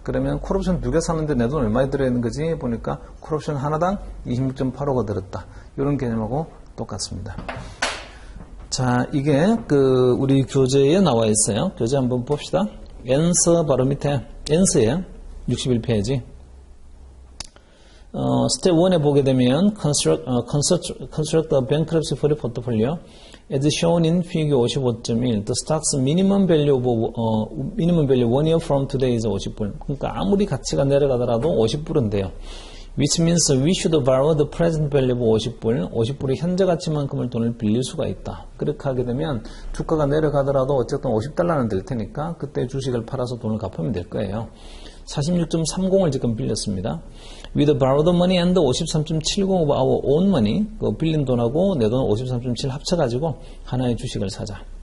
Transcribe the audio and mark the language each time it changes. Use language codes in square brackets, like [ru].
[ko] 그러면 콜옵션 2개 사는데 내 돈 얼마 들어있는 거지? 보니까 콜옵션 하나당 26.85가 들었다. 이런 개념하고 똑같습니다. 자, 이게 우리 교재에 나와 있어요. 교재 한번 봅시다. answer 바로 밑에 answer에 61페이지. 스텝 1에 보게 되면 [en] construct a bankruptcy free portfolio as shown in figure 55.1. The stock's minimum value 1 year from today is 50불. [ko] 그러니까 아무리 가치가 내려가더라도 50불은 돼요. [en] Which means we should borrow the present value of 50불. [ko] 50불의 현재 가치만큼을 돈을 빌릴 수가 있다. 그렇게 하게 되면 주가가 내려가더라도 어쨌든 50달러는 될 테니까 그때 주식을 팔아서 돈을 갚으면 될 거예요. 46.30을 지금 빌렸습니다. [en] With borrowed money and 53.70 of our own money, [ko] 그 빌린 돈하고 내 돈 53.7 합쳐가지고 하나의 주식을 사자.